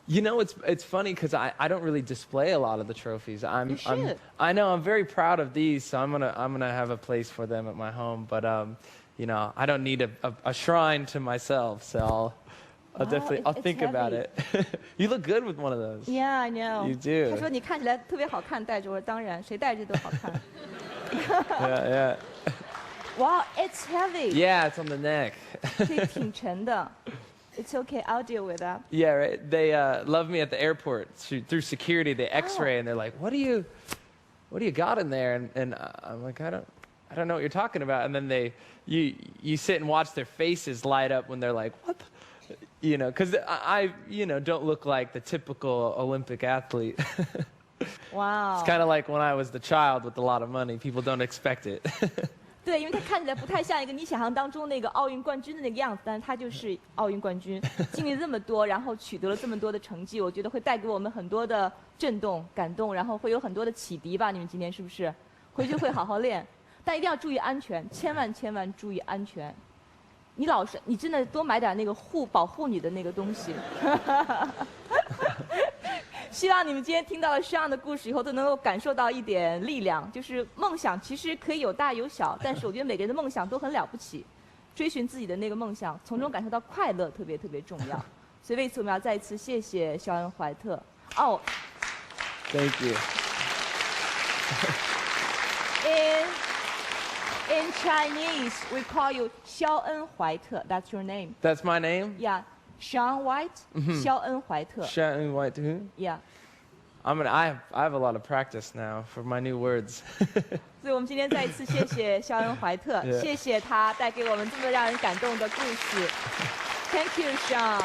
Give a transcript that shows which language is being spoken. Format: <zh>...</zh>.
<en>You know, it's funny because I don't really display a lot of the trophies. You should. I know I'm very proud of these, so I'm gonna have a place for them at my home. But you know, I don't need a shrine to myself, so I'll definitely think about it. You look good with one of those. Yeah, I know. You do.</en> <zh>他说你看起来特别好看，戴着。我说当然，谁戴着都好看。</zh> <en>Yeah. Wow, it's heavy. Yeah, it's on the neck.</en> <zh>这挺沉的。</zh> <en>It's okay, I'll deal with that. Yeah, right. They love me at the airport through security. They X-ray and they're like, "What do you got in there?" And I'm like, I don't know what you're talking about. And then you sit and watch their faces light up when they're like, "What?" You know, because I don't look like the typical Olympic athlete. Wow. It's kind of like when I was the child with a lot of money. People don't expect it.</en> <zh>对，因为他看起来不太像一个你想象当中那个奥运冠军的那个样子，但是他就是奥运冠军，经历这么多，然后取得了这么多的成绩，我觉得会带给我们很多的震动、感动，然后会有很多的启迪吧。你们今天是不是？回去会好好练，但一定要注意安全，千万注意安全。你真的多买点那个保护你的那个东西。希望你们今天听到了这样的故事以后，都能够感受到一点力量，就是梦想其实可以有大有小，但是我觉得每个人的梦想都很了不起，追寻自己的那个梦想，从中感受到快乐特别重要。所以为此我们要再一次谢谢肖恩·怀特。哦</zh> <en>Thank you. In Chinese, we call you 肖恩·怀特. That's your name. That's my name? Yeah. Sean White, 肖恩·怀特. Shaun White, who? Yeah. I have a lot of practice now for my new words.</en> <zh>所以我们今天再一次谢谢肖恩·怀特，谢谢他带给我们这么让人感动的故事。</zh> <en>Thank you, Sean.</en>